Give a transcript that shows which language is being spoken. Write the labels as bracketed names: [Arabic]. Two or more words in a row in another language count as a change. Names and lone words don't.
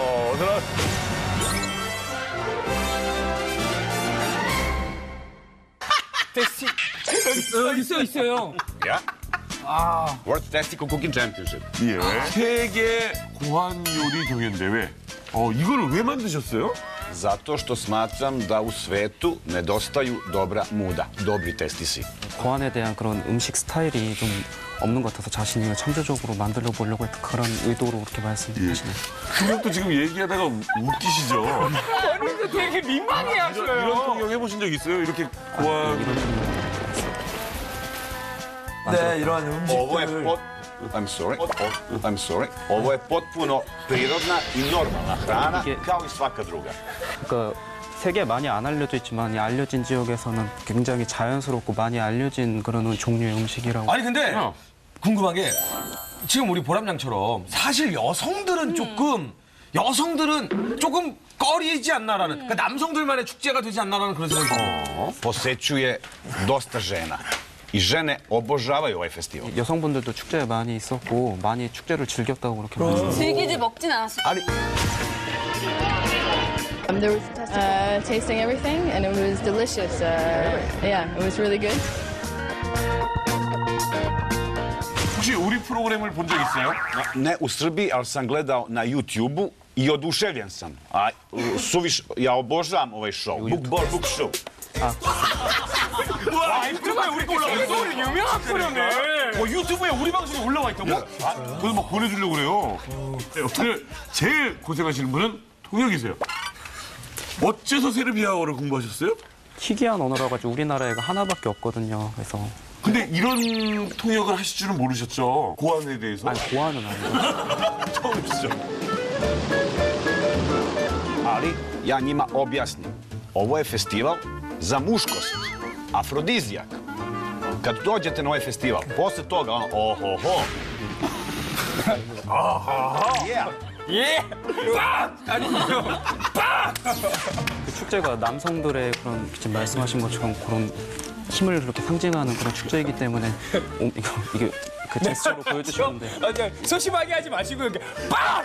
[Korean] 있어요. [English] World Testicle Cooking Championship. [Korean] 예. 세계 고한 요리 경연대회. 이거를 왜 만드셨어요? [Serbian] Zato što smatram da u svetu nedostaju dobra muda, dobri testisi. [Korean] 고안에 대한 그런 음식 스타일이 좀 없는 것 같아서 자신이 창조적으로 만들어 보려고 했던 그런 의도로 그렇게 말씀하시네요. 그것도 지금 얘기하다가 웃기시죠? 여러분들 되게 민망해 하셔요. 이런 통역 해보신 적 있어요? 이렇게 고한. 네, 이런 [Serbian] Ovo je [Korean] 음식들. [English] I'm sorry. [Serbian] Ovo je potpuno prirodna i normalna hrana kao i svaka druga. [Korean] 그러니까 세계에 많이 안 알려져 있지만 이 알려진 지역에서는 굉장히 자연스럽고 많이 알려진 그런 종류의 음식이라고. 아니 근데 궁금한 게 지금 우리 보람양처럼 사실 여성들은 조금 꺼리지 않나라는 그러니까 남성들만의 축제가 되지 않나라는 그런 생각이 들어요. [Serbian] Posećuje dosta žena. I žene obožavaju ovaj festival. [Korean] 여성분들도 축제에 많이 있었고 많이 축제를 즐겼다고 그렇게 말씀하셨어요. 즐기지 먹진 않았어요. [English] There was tasting everything, and it was delicious. Yeah, it was really good. [Korean] 혹시 우리 프로그램을 본 적 있어요? [Serbian] Ne u Srbiji, ali sam gledao na YouTube-u i oduševljen sam. Ja obožavam ovaj show. [English] Book show. [Korean] 와, 유튜브에 우리 거 올라왔어. 유명한 프로네. 유튜브에 우리 방송이 올라와 있다고? 그걸 막 보내주려고 그래요. 오늘 제일 고생하시는 분은 통역이세요. 어째서 세르비아어를 공부하셨어요? 희귀한 언어라 가지고 우리나라에 하나밖에 없거든요. 그래서 근데 이런 통역을 하실 줄은 모르셨죠? 고안에 대해서. 아니 고안은 아니고. 처음이시죠? [Serbian] Ali ja njima objasnim. Ovo je festival za muškost. Afrodizijak. Kad dođete na ovaj festival, posle toga ohoho. [English] Yeah. [Korean] 예! 빡! 아니요. 빡! 그 축제가 남성들의 그런 지금 말씀하신 것처럼 그런 힘을 그렇게 상징하는 그런 축제이기 때문에 이게 그 제스처로 보여주셨는데 아니, 소심하게 하지 마시고 이렇게 빡!